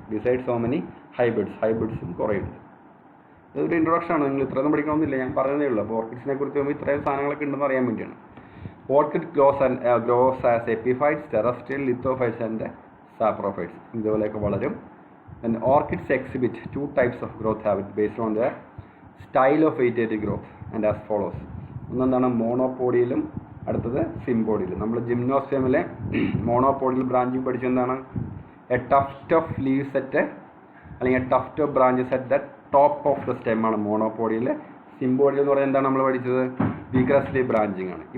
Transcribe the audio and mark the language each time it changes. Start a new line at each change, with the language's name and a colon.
English: beside so many
Malayalam: ഹൈബ്രിഡ്സും കുറേ ഉണ്ട്. ഇതൊരു ഇൻട്രൊഡക്ഷൻ ആണ്, നിങ്ങൾ ഇത്രയൊന്നും പഠിക്കണമെന്നില്ല, ഞാൻ പറയുന്നതേ ഉള്ളൂ. അപ്പോൾ ഓർക്കിഡ്സിനെ കുറിച്ച് പോകുമ്പോൾ ഇത്രയും സാധനങ്ങളൊക്കെ ഉണ്ടെന്ന് അറിയാൻ വേണ്ടിയാണ്.
English: orchid grows as epiphytes, terrestrial, lithophytes and saprophytes,
Malayalam: ഇതുപോലെയൊക്കെ വളരും.
English: And orchids exhibit 2 types of growth habits based on their style of vegetative growth and as follows.
Malayalam: ഒന്നെന്താണ് മോണോപോഡിയിലും അടുത്തത് സിംബോഡിയിലും. നമ്മൾ ജിംനോസ്ഫിയമിലെ മോണോപോഡിയൽ branching പഠിച്ചെന്താണ്,
English: a tuft of leaves at
Malayalam: അല്ലെങ്കിൽ
English: a tuft of branches at the top of the stem
Malayalam: ആണ് മോണോപോഡിയൽ. സിംബോഡിയൽ എന്ന് പറഞ്ഞാൽ എന്താണ് നമ്മൾ പഠിച്ചത്, വിഗ്രസ്ലി branching ആണ്.